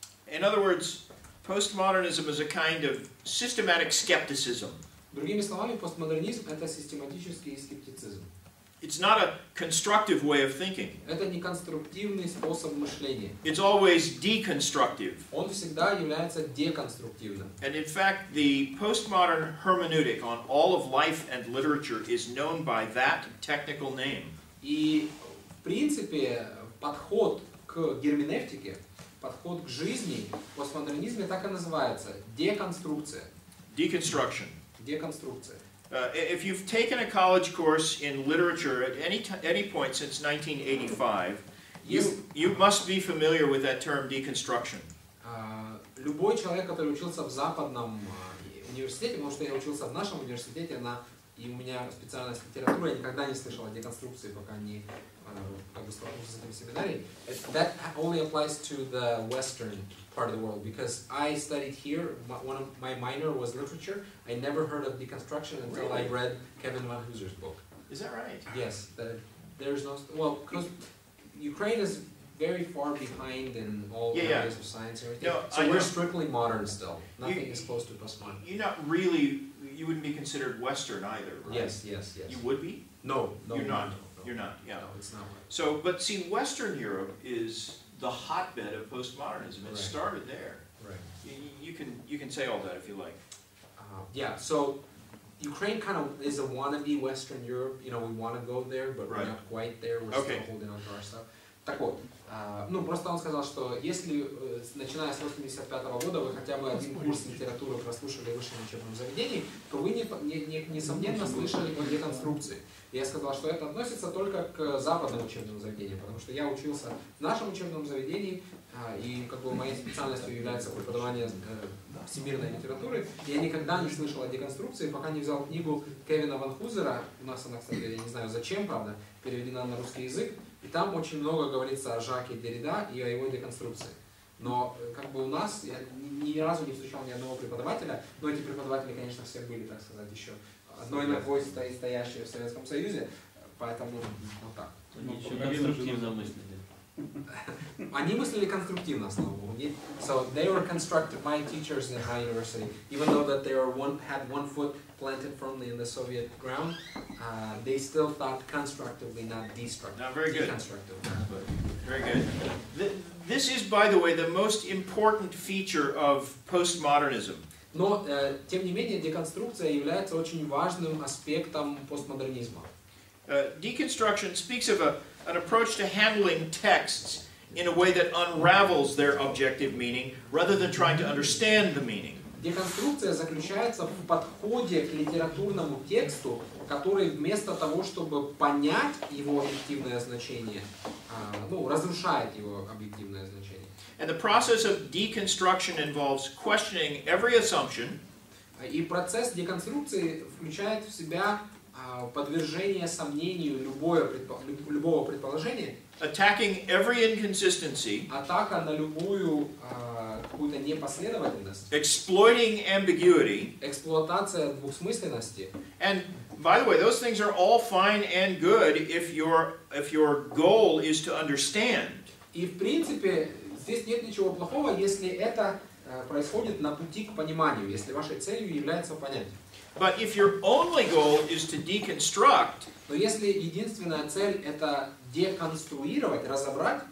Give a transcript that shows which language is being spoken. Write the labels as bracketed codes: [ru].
[en] In other words, postmodernism is a kind of systematic skepticism. [ru] Другими словами, постмодернизм – это систематический скептицизм. [en] It's not a constructive way of thinking. [ru] Это не конструктивный способ мышления. [en] It's always deconstructive. [ru] Он всегда является деконструктивным. [en] And in fact, the postmodern hermeneutic on all of life and literature is known by that technical name. [ru] И в принципе подход к герменевтике, подход к жизни в постмодернизме так и называется – деконструкция. [en] Deconstruction. [ru] Деконструкция. [en] If you've taken a college course in literature at any point since 1985, you must be familiar with that term deconstruction. [ru] Любой человек, который учился в западном университете, потому что я учился в нашем университете, и у меня специальность литература, я никогда не слышал о деконструкции, пока не как бы столкнулся с этим семинарией. [en] That only applies to the Western part of the world, because I studied here, one of my minor was literature. I never heard of deconstruction until I read Kevin Van Hooser's book. Is that right? Yes, there's no, well, because Ukraine is very far behind in all areas of science and everything. No, so we're strictly modern still. Nothing is close to postmodern. You're not really, you wouldn't be considered Western either, right? Yes, yes, yes. You would be? No, no. You're not. No, You're not, yeah. No, it's not. So, but see, Western Europe is the hotbed of postmodernism. It started there. Right. You can say all that if you like. Yeah, so Ukraine kind of is a wannabe Western Europe. You know, we want to go there, but we're not quite there. We're still holding on to our stuff. [ru] Так вот, ну просто он сказал, что если, начиная с 1985 года, вы хотя бы один курс литературы прослушали в высшем учебном заведении, то вы, несомненно, слышали о деконструкции. Я сказал, что это относится только к западным учебным заведениям, потому что я учился в нашем учебном заведении, и как бы моей специальностью является преподавание всемирной литературы. Я никогда не слышал о деконструкции, пока не взял книгу Кевина Ван Хузера. У нас она, кстати, я не знаю зачем, правда, переведена на русский язык. И там очень много говорится о Жаке Деррида и о его деконструкции. Но как бы у нас, я ни разу не встречал ни одного преподавателя, но эти преподаватели, конечно, все были, так сказать, еще одной ногой стоящие в Советском Союзе, поэтому вот так. Конструктивно мыслили. Они мыслили конструктивно, слава богу. [en] So they were constructive. My teachers in my university, even though that they had one foot planted firmly in the Soviet ground, they still thought constructively, not destructively. Now, very good. Very good. This is, by the way, the most important feature of postmodernism. [ru] Но, тем не менее, деконструкция является очень важным аспектом постмодернизма. [en] Deconstruction speaks of an approach to handling texts in a way that unravels their objective meaning rather than trying to understand the meaning. [ru] Деконструкция заключается в подходе к литературному тексту, который вместо того, чтобы понять его объективное значение, разрушает его объективное значение. [en] And the process of deconstruction involves questioning every assumption. [ru] И процесс деконструкции включает в себя подвержение сомнению любого предположения, [en] attacking every inconsistency, [ru] атака на любую какую-то непоследовательность, [en] exploiting ambiguity, [ru] эксплуатация двусмысленности. [en] And by the way, those things are all fine and good if your goal is to understand. [ru] И в принципе здесь нет ничего плохого, если это происходит на пути к пониманию, если вашей целью является понять. [en] But if your only goal is to deconstruct, [ru] но если единственная цель это деконструировать, разобрать,